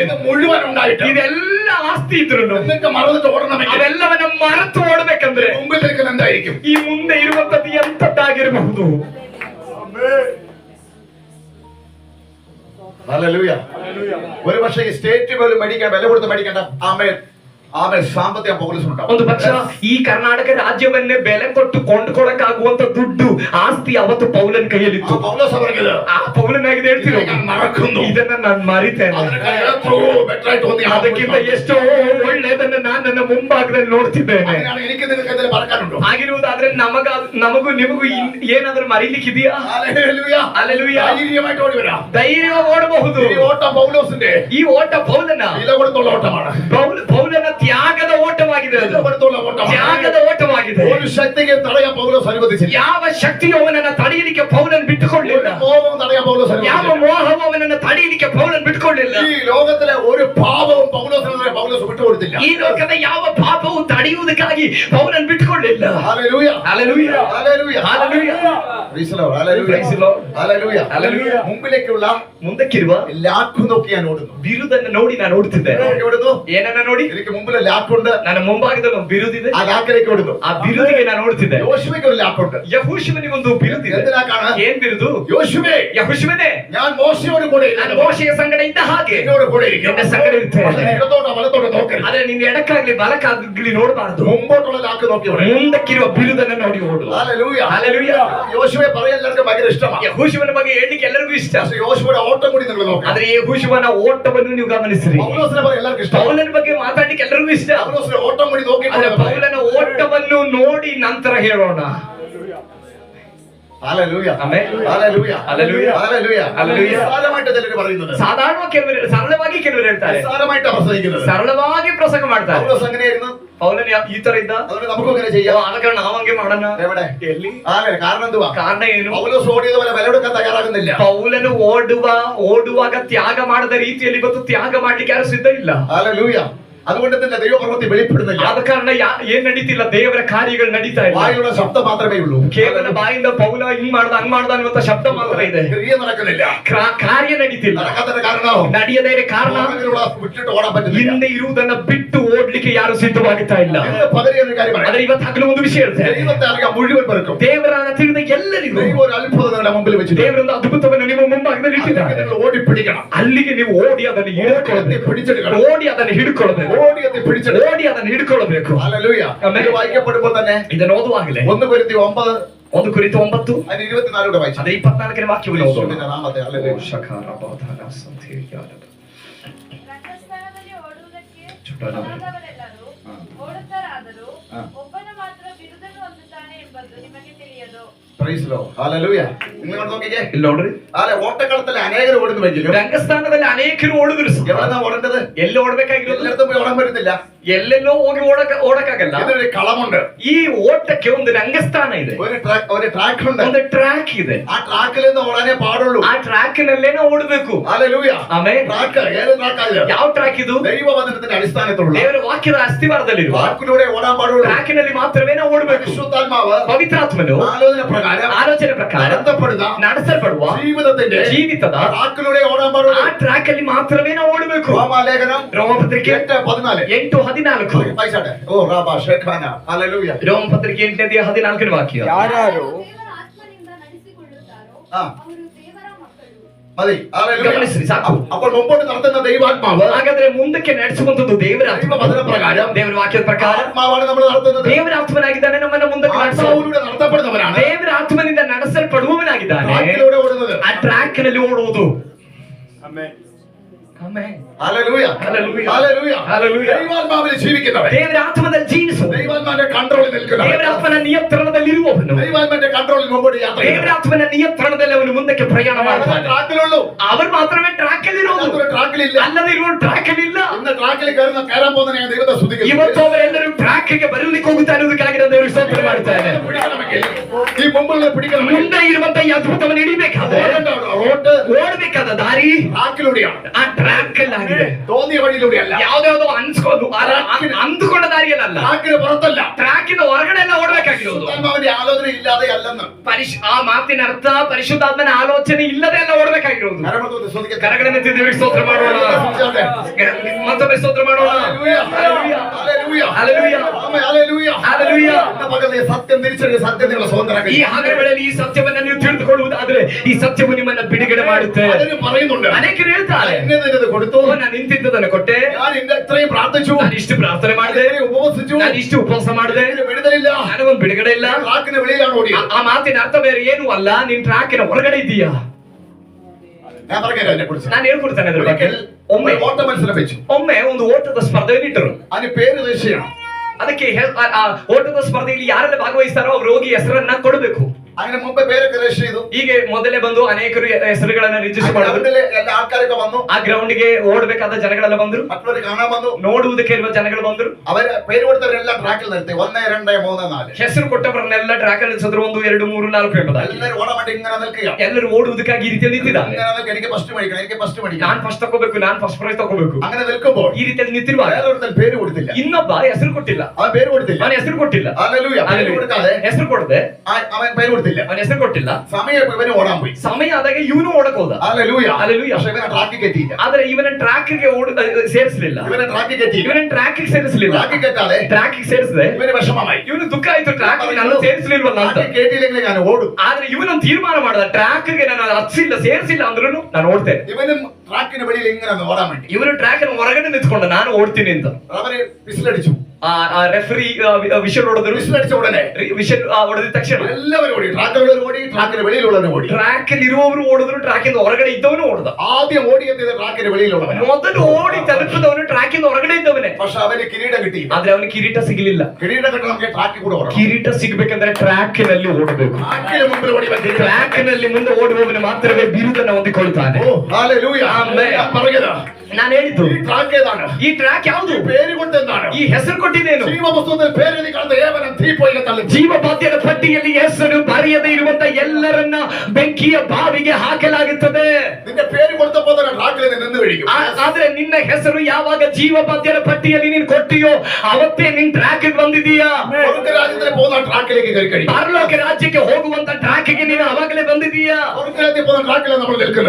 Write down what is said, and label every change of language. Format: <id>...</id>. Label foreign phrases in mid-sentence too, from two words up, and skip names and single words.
<ml>ഇത് മുഴുവൻ ഉണ്ടായിട്ട്</ml> <kn>ಇದೆಲ್ಲ ಆಸ್ತಿ ಇದ್ರು</kn> <ml>എന്നിട്ട് മറന്നിട്ട് ഓടണമെങ്കിൽ</ml> <kn>ಅವೆಲ್ಲವನ್ನ ಮರೆತು ಓಡಬೇಕಂದ್ರೆ</kn> <ml>മുമ്പിൽ നിൽക്കുന്ന എന്തായിരിക്കും?</ml> <kn>ಈ ಮುಂದೆ ಇರುವಂತದ್ದು ಎಂತದ್ದಾಗಿರಬಹುದು.</kn> <ml>ഹല്ലേലൂയ. ഒരു പക്ഷേ ഈ സ്റ്റേറ്റ് പോലും മേടിക്കാൻ വില കൊടുത്ത് മേടിക്കേണ്ട ആമേൻ ആമേൻ സാമ്പത്തിക പൗലോസ് ഉണ്ടാവും.</ml> <kn>ಒಂದು ಪಕ್ಷ ಈ ಕರ್ನಾಟಕ ರಾಜ್ಯವನ್ನೇ ಬೆಲೆ ಕೊಟ್ಟು ಕೊಂಡ್ಕೊಳಕ್ಕಾಗುವಂತ ದುಡ್ಡು ಆಸ್ತಿ ಅವತ್ತು ಪೌಲನ ಕೈಯಲ್ಲಿತ್ತು.</kn> <ml>പൗലോസ് പറഞ്ഞത്</ml> <kn>ಆ ಪೌಲನಾಗಿದೆ ಹೇಳ್ತಿರೋ,</kn> <ml>ഞാൻ മറക്കുന്നു.</ml> <kn>ಇದನ್ನ ನಾನು ಮರಿತೇನೆ.</kn> <ml>അതിനേക്കാൾ എത്രയോ better ആയിട്ട് തോന്നി</ml> <kn>ಅದಕ್ಕಿಂತ ಎಷ್ಟೋ ಒಳ್ಳೆಯದನ್ನ ನಾನು ನನ್ನ ಮುಂಭಾಗದಲ್ಲಿ ನೋಡ್ತಿದ್ದೇನೆ.</kn> <ml>അങ്ങനെയാണ് എനിക്ക് നിനക്ക് എന്തെങ്കിലും മറക്കാനുണ്ടോ?</ml> <kn>ಆಗಿರುವುದಾದ್ರೆ ನಮಗೂ ನಿಮಗೂ ಏನಾದ್ರೂ ಮರಿಲಿಕ್ಕಿದೆಯಾ?</kn> <ml>ഹല്ലേലൂയ. ഹല്ലേലൂയ. ധൈര്യമായിട്ട് ഓടി വരാം.</ml> <kn>ಧೈರ್ಯವಾಗಿ ಓಡಬಹುದು.</kn> <ml>ഈ ഓട്ടം പൗലോസിന്റെ</ml> <kn>ಈ ಓಟ ಪೌಲನ</kn> <ml>വില കൊടുത്തുള്ള ഓട്ടമാണ്.</ml> <kn>ಪೌಲನ ತ್ಯಾಗದ ಓಟವಾಗಿದೆ. ಅದು</kn> <ml>വില കൊടുത്തുള്ള ഓട്ടമാണ്.</ml> <kn>ತ್ಯಾಗದ ಓಟವಾಗಿದೆ.</kn> <ml>ഒരു ശക്തിക്ക് തടയാൻ പൗലോസ് അനുവദിച്ചില്ല.</ml> <kn>ಯಾವ ಶಕ್ತಿಯು ಅವನನ್ನ ತಡೆಯಲಿಕ್ಕೆ ಪೌಲನ್ ಬಿಟ್ಟುಕೊಳ್ಳಿಲ್ಲ.</kn> <ml>ഒരു മോഹവും തടയാൻ പൗലോസ്</ml> <kn>ಯಾವ</kn> <ml>അനുവദിച്ചില്ല.</ml> <kn>ಮೋಹವು ಅವನನ್ನ ತಡೆಯಲಿಕ್ಕೆ ಪೌಲನ್ ಬಿಟ್ಟುಕೊಳ್ಳಿಲ್ಲ.</kn> <ml>ഈ ലോകത്തിലെ ഒരു പാപവും പൗലോസിനെ പൗലോസ് വിട്ടുകൊടുത്തില്ല.</ml> <kn>ಈ ಲೋಕದ ಯಾವ ಪಾಪವು ತಡೆಯುವುದಕ್ಕಾಗಿ ಪೌಲನ್ ಬಿಟ್ಟುಕೊಳ್ಳಿಲ್ಲ.</kn> <ml>ഹല്ലേലൂയ. ഹല്ലേലൂയ. ഹല്ലേലൂയ. ഹല്ಲೇಲೂಯ.</ml> <en>Praise the Lord. ഹല്ലേലൂയ. Praise the Lord.</en> <ml>ഹല്ലേലൂയ. ഹല്ലേലൂയ. മുമ്പിലേക്കുള്ള</ml> <kn>ಮುಂದಕ್ಕಿರುವ</kn> <ml>ലാക്ക് നോക്കി ഞാൻ ഓടുന്നു.</ml> <kn>ಬಿರುದನ್ನು ನೋಡಿ ನಾನು ಓಡುತ್ತಿದ್ದೆ.</kn> <ml>നോക്കി ഓടുന്നു.</ml> <kn>ಏನನ್ನ ನೋಡಿ?</kn> <ml>എനിക്ക് മുമ്പിൽ ലാക്കുണ്ട്.</ml> <kn>ನನ್ನ ಮುಂಭಾಗದಲ್ಲಿ ಒಂದು ಬಿರುದಿದೆ.</kn> <ml>ആ ലാക്കിലേക്ക് ഓടുന്നു.</ml> <kn>ಆ ಬಿರುದಿಗೆ ನಾನು ಓಡುತ್ತಿದ್ದೆ.</kn> <ml>യോശുവയ്ക്ക് ഒരു ലാക്കുണ്ട്.</ml> <kn>ಯಹೋಶುವನಿಗೊಂದು ಬಿರುದಿದೆ.</kn> <ml>എന്ത് ലാക്കാണ്?</ml> <kn>ಏನ್ ಬಿರುದು?</kn> <ml>യോശുവേ,</ml> <kn>ಯಹೋಶುವನೇ,</kn> <ml>ഞാൻ മോശയോട് കൂടെ</ml> <kn>ನಾನು ಮೋಶೆಯ ಸಂಗಡ ಇದ್ದ ಹಾಗೆ</kn> <ml>എന്നോട് കൂടെ ഇരിക്കും.</ml> <kn>ನಿನ್ನ ಸಂಗಡ ಇರ್ತೇನೆ.</kn> <ml>ഇടത്തോട്ടോ വലത്തോട്ടോ നോക്കരുത്.</ml> <kn>ಆದ್ರೆ ನಿನ್ನ ಎಡಕ್ಕಾಗ್ಲಿ ಬಲಕ್ಕಾಗ್ಲಿ ನೋಡಬಾರದು.</kn> <ml>മുമ്പോട്ടുള്ള ലാക്ക് നോക്കി ഓടും.</ml> <kn>ಮುಂದಕ್ಕಿರುವ ಬಿರುದನ್ನ ನೋಡಿ ಓಡು.</kn> <ml>ഹല്ലേലൂയ. ഹല്ലേലൂയ. യോശുവയെ പറയാൻ എല്ലാവർക്കും ഭയങ്കര ഇഷ്ടമാണ്.</ml> <kn>ಯಹೋಶುವನ ಬಗ್ಗೆ ಹೇಳಲಿಕ್ಕೆ ಎಲ್ಲರಿಗೂ ಇಷ್ಟ.</kn> <ml>പക്ഷേ യോശുവയുടെ ഓട്ടം കൂടി നിങ്ങൾ നോക്കണം.</ml> <kn>ಆದ್ರೆ ಯಹೋಶುವನ ಓಟವನ್ನು ನೀವು ಗಮನಿಸಿರಿ.</kn> <ml>പൗലോസിനെ പറയാൻ എല്ലാവർക്കും ഇഷ്ടമാണ്.</ml> <kn>ಪೌಲನ ಬಗ್ಗೆ ಮಾತಾಡ್ಲಿಕ್ಕೆ ಎಲ್ಲರಿಗೂ ಇಷ್ಟ.</kn> <ml>പൗലോസിന്റെ ഓട്ടം കൂടി നോക്കി</ml> <kn>ಆದ್ರೆ ಪೌಲನ ಓಟವನ್ನು ನೋಡಿ ನಂತರ ಹೇಳೋಣ.</kn> <ml>ഹല്ലേലൂയ.</ml> <kn>ಆಮೆನ್.</kn> <ml>ഹല്ലേലൂയ. ഹല്ലേലൂയ. ഹല്ലേലൂയ. ഹല്ലേലൂയ. നിസ്സാരമായിട്ട് ചിലർ പറയുന്നത്.</ml> <kn>ಸರಳವಾಗಿ ಕೆಲವರು ಹೇಳ್ತಾರೆ.</kn> <ml>നിസ്സാരമായിട്ട് പ്രസംഗിക്കുന്നത്.</ml> <kn>ಸರಳವಾಗಿ ಪ್ರಸಂಗ ಮಾಡ್ತಾರೆ.</kn> <ml>പൗലോസ് അങ്ങനെയായിരുന്നു.</ml> <kn>ಪೌಲನ ಈ ತರ ಇದ್ದ.</kn> <ml>അതുകൊണ്ട് നമുക്കും അങ്ങനെ ചെയ്യാം.</ml> <kn>ಅದಕ್ಕೆ ನಾವು ಹಂಗೆ ಮಾಡೋಣ.</kn> <ml>എവിടെ?</ml> <kn>ಎಲ್ಲಿ?</kn> <ml>കാരണം എന്തുവാ?</ml> <kn>ಕಾರಣ ಏನು?</kn> <ml>പൗലോസ് ഓടിയത് പോലെ വിലയെടുക്കാൻ തയ്യാറാകുന്നില്ല.</ml> <kn>ಪೌಲನು ಓಡುವಾಗ ತ್ಯಾಗ ಮಾಡದ ರೀತಿಯಲ್ಲಿ ಇವತ್ತು ತ್ಯಾಗ ಮಾಡ್ಲಿಕ್ಕೆ ಯಾರು ಸಿದ್ಧ ಇಲ್ಲ.</kn> <ml>ഹല്ലേലൂയ. അതുകൊണ്ട് തന്നെ ദൈവപ്രവൃത്തി വെളിപ്പെടുന്നില്ല.</ml> <kn>ಆದ ಕಾರಣ ಏನ್ ನಡೀತಿಲ್ಲ, ದೇವರ ಕಾರ್ಯಗಳು ನಡೀತಾ ಇಲ್ಲ.</kn> <ml>വായിലുള്ള ശബ്ദം മാത്രമേ ഉള്ളൂ.</ml> <kn>ಕೇವಲ ಬಾಯಿಂದ ಪೌಲ ಹಿಂಗ್ ಮಾಡ್ದ ಹಂಗ್ ಮಾಡ್ದ ಅನ್ನುವಂತ ಶಬ್ದ ಮಾತ್ರ ಇದೆ,</kn> <ml>ക്രിയ നടക്കുന്നില്ല.</ml> <kn>ಕಾರ್ಯ ನಡೀತಿಲ್ಲ.</kn> <ml>നടക്കാത്തതിന്റെ കാരണം</ml> <kn>ನಡೆಯದೇ ಕಾರಣ</kn> <ml>വിട്ടിട്ട് ഓടാൻ പറ്റുന്നില്ല.</ml> <kn>ಹಿಂದೆ ಇರುವುದನ್ನ ಬಿಟ್ಟು ಓಡ್ಲಿಕ್ಕೆ ಯಾರು ಸಿದ್ಧವಾಗುತ್ತಾ ಇಲ್ಲ.</kn> <ml>ഇന്ന് പകരം ഒരു കാര്യം പറയാം.</ml> <kn>ಆದ್ರೆ ಇವತ್ತು ಹಗಲು ಒಂದು ವಿಷಯ ಹೇಳ್ತೇನೆ.</kn> <ml>ദൈവത്തെ അറിയാൻ മുഴുവൻ പേർക്കും</ml> <kn>ದೇವರನ್ನ ತಿಳಿದ ಎಲ್ಲರಿಗೂ</kn> <ml>ദൈവം ഒരു അത്ഭുതം നിങ്ങളുടെ മുമ്പിൽ വെച്ചു.</ml> <kn>ದೇವರೊಂದು ಅದ್ಭುತವನ್ನು ನಿಮ್ಮ ಮುಂಭಾಗದಲ್ಲಿ ಇಟ್ಟಿದ್ದಾರೆ.</kn> <ml>നിങ്ങൾ ഓടി പിടിക്കണം.</ml> <kn>ಅಲ್ಲಿಗೆ ನೀವು ಓಡಿ ಅದನ್ನು ಹಿಡಿದುಕೊಳ್ಳಬೇಕು.</kn> <ml>പിടിച്ചെടുക്കണം.</ml> <kn>ಓಡಿ ಅದನ್ನು ಹಿಡಿದುಕೊಳ್ಳಬೇಕು.</kn> <ml>ഓടി എത്തി പിടിച്ചെടുക്കണം.</ml> <kn>ಓಡಿ ಅದನ್ನು ಹಿಡಿದುಕೊಳ್ಳಬೇಕು.</kn> <ml>ഹല്ലേലൂയ. ഇത് വായിക്കപ്പെടുമ്പോൾ തന്നെ</ml> <kn>ಇದನ್ನು ಓದುವಾಗಲೇ</kn> <en>1 Corinthians 9 1 Corinthians 9</en> <ml>അതിന് 24 വായിച്ചു.</ml> <kn>ಅದೇ 24ನೇ ವಾಕ್ಯವನ್ನು ಓದೋಣ.</kn> <ml>യേശുവിന്റെ നാമത്തിൽ ഹല്ലേലൂയ.</ml> <kn>ರಂಗಸ್ಥಳದಲ್ಲಿ ಓಡುವುದಕ್ಕೆ ಚುಟಲ. ಮೊದಲಾದವರೆಲ್ಲರೂ ಓಡುತ್ತಾರಾದರೂ ಹಾ. ಒಬ್ಬನು ಮಾತ್ರ ಬಿರುದನ್ನು ಹೊಂದುತ್ತಾನೆ ಎಂಬುದು ನಿಮಗೆ ತಿಳಿಯದು.</kn> <en>Praise Lord.</en> <ml>ഹല്ലേലൂയ. നിങ്ങൾ നോക്കിക്കേ.</ml> <kn>ಇಲ್ಲಿ ನೋಡ್ರಿ,</kn> <ml>അല്ലെ ഓട്ടക്കളത്തിലെ അനേകർ ഓടുന്നുവെങ്കിലും</ml> <kn>ರಂಗಸ್ಥಾನದಲ್ಲಿ ಅನೇಕರು ಓಡುದ್ರು.</kn> <ml>എവിടെന്നാ ഓടേണ്ടത്?</ml> <kn>ಎಲ್ಲಿ ಓಡಬೇಕಾಗಿರೋದು?</kn> <ml>എല്ലായിടത്തും പോയി ഓടാൻ പറ്റുന്നില്ല.</ml> <kn>ಎಲ್ಲೆಲ್ಲೋ ಹೋಗಿ ಓಡಕ್ಕಾಗಲ್ಲ.</kn> <ml>ഇതിനൊരു കളമുണ്ട്.</ml> <kn>ಈ ಓಟಕ್ಕೆ ಒಂದು ರಂಗಸ್ಥಾನ ಇದೆ,</kn> <ml>ഒരു ട്രാക്ക് ഉണ്ട്.</ml> <kn>ಒಂದು ಟ್ರ್ಯಾಕ್ ಇದೆ.</kn> <ml>ആ ട്രാക്കിൽ നിന്ന് ഓടാനേ പാടുള്ളൂ.</ml> <kn>ಆ ಟ್ರ್ಯಾಕ್ ನಲ್ಲೇನೆ ಓಡಬೇಕು.</kn> <ml>ഹല്ലേലൂയ.</ml> <kn>ಆಮೇಲೆ</kn> <ml>ട്രാക്ക് ഏത് ട്രാക്കാണ്?</ml> <kn>ಯಾವ ಟ್ರ್ಯಾಕ್ ಇದು?</kn> <ml>ദൈവവചനത്തിന്റെ അടിസ്ഥാനത്തിലുള്ള</ml> <kn>ದೇವರ ವಾಕ್ಯದ ಅಸ್ತಿವಾರದಲ್ಲಿರುವ</kn> <ml>ട്രാക്കിലൂടെ ഓടാൻ പാടുള്ളൂ.</ml> <kn>ಟ್ರ್ಯಾಕಿನಲ್ಲಿ ಮಾತ್ರವೇ ನಾವು ಓಡಬೇಕು.</kn> <ml>പരിശുദ്ധാത്മാവ്</ml> <kn>ಪವಿತ್ರಾತ್ಮನು</kn> <ml>ആലോചന പ്രകാരം</ml> <kn>ನಡೆಸಲ್ಪಡುವ</kn> <ml>ജീവിതത്തിന്റെ</ml> <kn>ಜೀವಿತದ</kn> <ml>ട്രാക്കിലൂടെ ഓടാൻ പാടുള്ളൂ.</ml> <kn>ಆ ಟ್ರ್ಯಾಕ್ ಅಲ್ಲಿ ಮಾತ್ರವೇ ನಾವು ಓಡಬೇಕು.</kn> <ml>റോമാലേഖനം</ml> <kn>ರೋಮಪತ್ರಿಕೆ</kn> <ml>8:14</ml> <kn>8:14</kn> <ml>വായിച്ചാട്ടെ. ഓ റാബാ ഷേഖാന. ഹല്ലേലൂയ.</ml> <kn>ರೋಮಪತ್ರಿಕೆ 8:14 ವಾಕ್ಯ. ಯಾರ್ಯಾರು ದೇವರ ಆತ್ಮನಿಂದ ನಡೆಸಿಕೊಳ್ಳುತ್ತಾರೋ ಹಾ. ಅವರು ದೇವರ ಮಕ್ಕಳು.</kn> <ml>മതി. ഹല്ലേലൂയ.</ml> <kn>ಗಮನಿಸಿ ಸಾಕು.</kn> <ml>അപ്പോൾ മുമ്പോട്ട് നടത്തുന്ന ദൈവാത്മാവ്</ml> <kn>ಹಾಗಾದ್ರೆ ಮುಂದಕ್ಕೆ ನಡೆಸುವಂತದ್ದು ದೇವರ ಆತ್ಮ.</kn> <ml>ദൈവവചന പ്രകാരം</ml> <kn>ದೇವರ ವಾಕ್ಯದ ಪ್ರಕಾರ</kn> <ml>ആത്മാവാണ് നമ്മൾ നടത്തുന്നത്.</ml> <kn>ದೇವರ ಆತ್ಮನಾಗಿದ್ದಾನೆ, ನಮ್ಮನ್ನ ಮುಂದಕ್ಕೆ ನಡೆಸುವ</kn> <ml>ആത്മാവിലൂടെ നടത്തപ്പെടുന്നവരാണ്</ml> <kn>ದೇವರ ಆತ್ಮನಿಂದ ನಡೆಸಲ್ಪಡುವವನಾಗಿದ್ದಾನೆ.</kn> <ml>ട്രാക്കിലൂടെ ഓടുന്നത്.</ml> <kn>ಆ ಟ್ರ್ಯಾಕ್ ನಲ್ಲಿ ಓಡುವುದು. ಆಮೆನ್. ಆಮೆನ್.</kn> <ml>ഹല്ലേലൂയ. ഹല്ലേലൂയ. ഹല്ലേലൂയ. ഹല്ലേലൂയ. ദൈവാത്മാവിൽ ജീവിക്കുന്നവൻ,</ml> <kn>ದೇವರ ಆತ್ಮದಲ್ಲಿ ಜೀವಿಸುವ,</kn> <ml>ദൈവാത്മാവിന്റെ കൺട്രോളിൽ നിൽക്കുന്നവൻ,</ml> <kn>ದೇವರ ಆತ್ಮನ ನಿಯಂತ್ರಣದಲ್ಲಿರುವವನು,</kn> <ml>ദൈവാത്മാവിന്റെ കൺട്രോളിൽ മുമ്പോട്ട് യാത്ര</ml> <kn>ದೇವರ</kn> <ml>ചെയ്യുന്നവൻ.</ml> <kn>ಆತ್ಮನ ನಿಯಂತ್ರಣದಲ್ಲಿ ಅವನು ಮುಂದಕ್ಕೆ ಪ್ರಯಾಣ ಮಾಡ್ತಾನೆ.</kn> <ml>ട്രാക്കിലുള്ളൂ.</ml> <kn>ಅವರು ಮಾತ್ರವೇ ಟ್ರ್ಯಾಕ್ ಅಲ್ಲಿ ಇರೋದು,</kn> <ml>അല്ലാത്തൊരു ട്രാക്കിലില്ല.</ml> <kn>ಅಲ್ಲದೆ ಇರುವ ಟ್ರ್ಯಾಕ್ ಅಲ್ಲಿ ಇಲ್ಲ.</kn> <ml>ഇന്ന് ട്രാക്കിൽ കയറാൻ പോകുന്ന ഞാൻ ദൈവത്തെ സ്തുതിക്കുന്നു.</ml> <kn>ಇವತ್ತು ಅವರೆಲ್ಲರೂ ಟ್ರ್ಯಾಕ್ ಗೆ ಬರಲಿಕ್ಕೆ ಹೋಗುತ್ತಾ ಅನ್ನೋದಕ್ಕಾಗಿ ನಾನು ದೇವರಿಗೆ ಸ್ತೋತ್ರ ಮಾಡ್ತಾನೆ.</kn> <ml>പിടിക്കണമെങ്കിൽ ഈ മുമ്പുള്ള പിടിക്കണമെങ്കിൽ</ml> <kn>ಮುಂದೆ ಇರುವಂತ ಈ ಅದ್ಭುತವನ್ನು ಹಿಡಿಬೇಕಾದ್ರೆ</kn> <ml>റോഡ്</ml> <kn>ಓಡಬೇಕಾದ ದಾರಿ</kn> <ml>ട്രാക്കിലൂടെയാണ്.</ml> <kn>ಆ ಟ್ರ್ಯಾಕ್ ಅಲ್ಲಿ ಆಗಿದೆ.</kn> <ml>തോന്നിയ വഴിയിലൂടെയല്ല.</ml> <kn>ಯಾವ್ದಾವ್ದೋ ಅನ್ಸ್ಕೊಂಡು ಅಂದುಕೊಂಡ ದಾರಿಯಲ್ಲ,</kn> <ml>ട്രാക്കിന് പുറത്തല്ല.</ml> <kn>ಟ್ರ್ಯಾಕ್ ಇಂದ ಹೊರಗಡೆ ಎಲ್ಲ ಓಡಬೇಕಾಗಿರೋದು.</kn> <ml>പരിശുദ്ധാത്മാവിന്റെ ആലോചന ഇല്ലാതെ അല്ലെന്ന്.</ml> <kn>ಆ ಮಾತಿನ ಅರ್ಥ ಪರಿಶುದ್ಧಾತ್ಮನ ಆಲೋಚನೆ ಇಲ್ಲದೆ ಎಲ್ಲ ಓಡಬೇಕಾಗಿರೋದು.</kn> <ml>കരമൊന്ന് സ്തുതിക്കട്ടെ.</ml> <kn>ಕರಗಡೆನೆತ್ತಿ ದೇವರಿಗೆ ಸ್ತೋತ್ರ ಮಾಡೋಣ, ಮತ್ತೊಮ್ಮೆ ಸ್ತೋತ್ರ ಮಾಡೋಣ.</kn> <ml>ഹല്ലേലൂയ. ഹല്ലേലൂയ. ഹല്ലേലൂയ. ആമേൻ. ഹല്ലേലൂയ. ഹല്ലേലൂയ. ഇന്ന് പകൽ ഈ സത്യം തിരിച്ചറിയ സത്യം നിങ്ങളെ സ്വതന്ത്രരാക്കി.</ml> <kn>ಈ ಹಗಲ ವೇಳೆಯಲ್ಲಿ ಈ ಸತ್ಯವನ್ನ ನೀವು ತಿಳಿದುಕೊಳ್ಳುವುದಾದ್ರೆ ಈ ಸತ್ಯವು ನಿಮ್ಮನ್ನ ಬಿಡುಗಡೆ ಮಾಡುತ್ತೆ.</kn> <ml>അതിന് പറയുന്നുണ്ട്.</ml> <kn>ಅನೇಕರು ಹೇಳ್ತಾರೆ,</kn> <ml>എന്നത് കൊടുത്തു,</ml> <kn>ನಾನು ನಿಂತಿದ್ದದನ್ನು ಕೊಟ್ಟೆ,</kn> <ml>ഞാൻ ഇത്രയും പ്രാർത്ഥിച്ചു,</ml> <kn>ನಾನು ಇಷ್ಟು ಪ್ರಾರ್ಥನೆ ಮಾಡಿದೆ,</kn> <ml>ഉപവസിച്ചു,</ml> <kn>ನಾನು ಇಷ್ಟು ಉಪವಾಸ ಮಾಡಿದೆ,</kn> <ml>വിടുതലില്ല,</ml> <kn>ನನಗೊಂದು ಬಿಡುಗಡೆ ಇಲ್ಲ.</kn> <ml>ട്രാക്കിന് വെളിയിലാണ് ഓടിയത്.</ml> <kn>ಆ ಮಾತಿನ ಅರ್ಥ ಬೇರೆ ಏನು ಅಲ್ಲ, ನಿನ್ ಟ್ರ್ಯಾಕಿನ ಹೊರಗಡೆ ಇದೀಯಾ.</kn> <ml>ഞാൻ പറഞ്ഞുതരാം അതിനെ കുറിച്ച്.</ml> <kn>ನಾನು ಹೇಳ್ಕೊಡ್ತೇನೆ ಅದ್ರ ಬಗ್ಗೆ. ಒಮ್ಮೆ</kn> <ml>ഓട്ട മത്സരം വെച്ചു.</ml> <kn>ಒಮ್ಮೆ ಒಂದು ಓಟದ ಸ್ಪರ್ಧೆಯನ್ನು ಇಟ್ಟರು.</kn> <ml>അതിന് പേര് രജിസ്റ്റർ.</ml> <kn>ಅದಕ್ಕೆ ಆ ಓಟದ ಸ್ಪರ್ಧೆಯಲ್ಲಿ ಯಾರೆಲ್ಲ ಭಾಗವಹಿಸ್ತಾರೋ ಅವ್ರ ರೋಗಿ ಹೆಸರನ್ನ ಕೊಡಬೇಕು.</kn> <ml>അങ്ങനെ മുമ്പേ പേരൊക്കെ രജിസ്റ്റർ ചെയ്തു.</ml> <kn>ಹೀಗೆ ಮೊದಲೇ ಬಂದು ಅನೇಕರು ಹೆಸರುಗಳನ್ನ ರಿಜಿಸ್ಟರ್ ಮಾಡಿದ್ರು.</kn> <ml>എല്ലാ ആൾക്കാരൊക്കെ വന്നു.</ml> <kn>ಆ ಗ್ರೌಂಡ್ ಗೆ ಓಡಬೇಕಾದ ಜನಗಳೆಲ್ಲ ಬಂದ್ರು,</kn> <ml>മറ്റുള്ളവർ കാണാൻ വന്നു,</ml> <kn>ನೋಡುವುದಕ್ಕೆ ಇರುವ ಜನಗಳು ಬಂದ್ರು.</kn> <ml>അവര് പേര് കൊടുത്തവരെല്ലാം ട്രാക്കിൽ നിർത്തി.</ml> <kn>1 2 3 4 ಹೆಸರು ಕೊಟ್ಟವರನ್ನೆಲ್ಲ ಟ್ರ್ಯಾಕ್ ಅಲ್ಲಿ ನಿಲ್ಸಿದ್ರು. 1 2 3 4 ಎಂಬುದಾಗಿ</kn> <ml>എല്ലാവരും ഓടാൻ വേണ്ടി ഇങ്ങനെ നിൽക്കുക.</ml> <kn>ಎಲ್ಲರೂ ಓಡುವುದಕ್ಕಾಗಿ ಈ ರೀತಿಯಲ್ಲಿ ನಿಂತಿದ್ದಾರೆ.</kn> <ml>ഇങ്ങനെ നിൽക്കുക. എനിക്ക് ഫസ്റ്റ് മേടിക്കണം, എനിക്ക് ഫസ്റ്റ് മേടിക്കണം.</ml> <kn>ನಾನ್ ಫಸ್ಟ್ ತಗೋಬೇಕು, ನಾನ್</kn> <en>first prize</en> <kn>ತಗೋಬೇಕು.</kn> <ml>അങ്ങനെ നിൽക്കുമ്പോൾ</ml> <kn>ಈ ರೀತಿಯಲ್ಲಿ ನಿಂತಿರುವಾಗ</kn> <ml>വേറൊരുത്തൻ പേര് കൊടുത്തില്ല.</ml> <kn>ಇನ್ನೊಬ್ಬ ಹೆಸರು ಕೊಟ್ಟಿಲ್ಲ.</kn> <ml>അവൻ പേര് കൊടുത്തില്ല.</ml> <kn>ಅವನ ಹೆಸರು ಕೊಟ್ಟಿಲ್ಲ.</kn> <ml>ഹല്ലേലൂയ. പേര് കൊടുക്കാതെ</ml> <kn>ಹೆಸರು ಕೊಡದೆ</kn> <ml>അവൻ പേര് കൊടുത്തില്ല.</ml> <kn>ಅವನ ಹೆಸರು ಕೊಟ್ಟಿಲ್ಲ.</kn> <ml>സമയം ഇവന് ഓടാൻ പോയി. ಸಮಯ ಆದಾಗ ಇವನು ಓಡಕ್ ಹೋದ. ഹല്ലേലൂയ. ഹല്ലേലൂയ. പക്ഷേ ഇവനെ ട്രാക്കിൽ കയറ്റിയില്ല.</ml> <kn>ಆದ್ರೆ ಇವನ ಟ್ರ್ಯಾಕ್ ಗೆ ಸೇರಿಸಲಿಲ್ಲ.</kn> <ml>ഇവനെ ട്രാക്കിൽ കയറ്റിയില്ല.</ml> <kn>ಇವನ ಟ್ರ್ಯಾಕ್ ಗೆ ಸೇರಿಸಲಿಲ್ಲ.</kn> <ml>ട്രാക്കിൽ കയറ്റാതെ</ml> <kn>ಟ್ರ್ಯಾಕ್ ಗೆ ಸೇರಿಸದೆ</kn> <ml>ഇവന് വിഷമമായി.</ml> <kn>ಇವನು ದುಃಖ ಆಯ್ತು, ಟ್ರ್ಯಾಕ್ ಗೆ ನಾನು ಸೇರಿಸಲಿಲ್ವಲ್ಲ ಅಂತ.</kn> <ml>ട്രാക്കിൽ കയറ്റിയില്ലെങ്കിൽ ഞാൻ ഓടും.</ml> <kn>ಆದ್ರೆ ಇವನು ತೀರ್ಮಾನ ಮಾಡಿದ, ಟ್ರ್ಯಾಕ್ ಗೆ ನಾನು ಹಚ್ಚಿಲ್ಲ ಸೇರಿಸಿಲ್ಲ ಅಂದ್ರೂ ನಾನು ಓಡ್ತೇನೆ.</kn> <ml>ഇവനും ട്രാക്കിന് വെളിയിൽ ഇങ്ങനെ ഒന്ന് ഓടാൻ വേണ്ടി</ml> <kn>ಇವನು ಟ್ರ್ಯಾಕ್ ಹೊರಗಡೆ ನಿಂತ್ಕೊಂಡ, ನಾನು ಓಡ್ತೀನಿ ಅಂತ.</kn> <ml>അവര് വിസിലടിച്ചു.</ml> <en>referee whistle</en> <kn>ಹೊಡೆದ್ರು.</kn> <ml>വിസിലടിച്ച ഉടനെ</ml> <kn>ವಿಷಲ್ ಹೊಡೆದ ತಕ್ಷಣ</kn> <ml>എല്ലാവരും ഓടി. ട്രാക്കിലുള്ളവർ ഓടി, ട്രാക്കിന് വെളിയിലുള്ളവർ ഓടി.</ml> <kn>ಟ್ರ್ಯಾಕ್ ಅಲ್ಲಿ ಇರುವವರು ಓಡಿದ್ರು, ಟ್ರ್ಯಾಕ್ ಇಂದ ಹೊರಗಡೆ ಇದ್ದವನು ಓಡ್ದ.</kn> <ml>ആദ്യം ഓടിയെത്തിയത് ട്രാക്കിന് വെളിയിലുള്ളവൻ.</ml> <kn>ಮೊದಲು ಓಡಿ ತಲುಪಿದವನು ಟ್ರ್ಯಾಕ್ ಇಂದ ಹೊರಗಡೆ ಇದ್ದವನೇ.</kn> <ml>പക്ഷെ അവന് കിരീടം കിട്ടിയില്ല.</ml> <kn>ಆದ್ರೆ ಅವನಿಗೆ ಕಿರೀಟ ಸಿಗಲಿಲ್ಲ.</kn> <ml>കിരീടം കിട്ടണമെങ്കിൽ ട്രാക്കിൽ കൂടെ ഓടണം.</ml> <kn>ಕಿರೀಟ ಸಿಗಬೇಕಂದ್ರೆ ಟ್ರ್ಯಾಕ್ ನಲ್ಲಿ ಓಡಬೇಕು.</kn> <ml>ട്രാക്കിന് മുമ്പിൽ ഓടി വന്നിട്ട്</ml> <kn>ಟ್ರ್ಯಾಕ್ ನಲ್ಲಿ ಮುಂದೆ ಓಡುವವನು ಮಾತ್ರವೇ ಬಿರುದನ್ನು ಹೊಂದಿಕೊಳ್ಳುತ್ತಾನೆ.</kn> <ml>ഓ ഹല്ലേലൂയ. ആമേൻ. ഞാൻ പറഞ്ഞതാ,</ml> <kn>ನಾನು ಹೇಳಿದ್ದು</kn> <ml>ഈ ട്രാക്ക് ഏതാണ്?</ml> <kn>ಈ ಟ್ರ್ಯಾಕ್ ಯಾವುದು?</kn> <ml>പേര് കൊണ്ടെന്താണ്?</ml> <kn>ಈ ಹೆಸರು ಕೊಟ್ಟಿದ್ದೇನು?</kn> <ml>ജീവപുസ്തകത്തിൽ പേരെഴുതി കാണുന്ന ഏവനും തീപ്പൊയ്യിൽ തള്ളും.</ml> <kn>ಜೀವಬಾಧ್ಯದ ಪಟ್ಟಿಯಲ್ಲಿ ಹೆಸರು ಬರೆಯದೇ ಇರುವಂತ ಎಲ್ಲರನ್ನ ಬೆಂಕಿಯ ಬಾವಿಗೆ ಹಾಕಲಾಗುತ್ತದೆ.</kn> <ml>നിന്റെ പേര് കൊടുത്തപ്പോ തന്നെ ട്രാക്കിൽ നിന്ന്</ml> <kn>ಎಂದು ಹೇಳಿക്കും. ಆದ್ರೆ ನಿನ್ನ ಹೆಸರು ಯಾವಾಗ ಜೀವಬಾಧ್ಯರ ಪಟ್ಟಿಯಲ್ಲಿ ನೀನು ಕೊಟ್ಟಿಯೋ ಅವತ್ತೇ ನಿನ್ ಟ್ರ್ಯಾಕ್ ಬಂದಿದೀಯಾ. ಸ್ವರ್ಗ ರಾಜ್ಯದಲ್ಲಿ</kn> <ml>പോകുന്ന ട്രാക്കിലേക്ക് കയറി കഴിയും.</ml> <kn>ಪರಲೋಕ ರಾಜ್ಯಕ್ಕೆ ಹೋಗುವಂತ ಟ್ರ್ಯಾಕ್ಗೆ ನೀನು ಅವಾಗಲೇ ಬಂದಿದೀಯಾ. ಸ್ವರ್ಗ ರಾಜ್ಯಕ್ಕೆ</kn> <ml>പോകുന്ന ട്രാക്കിലാണ് നമ്മൾ നിൽക്കുന്നത്.</ml>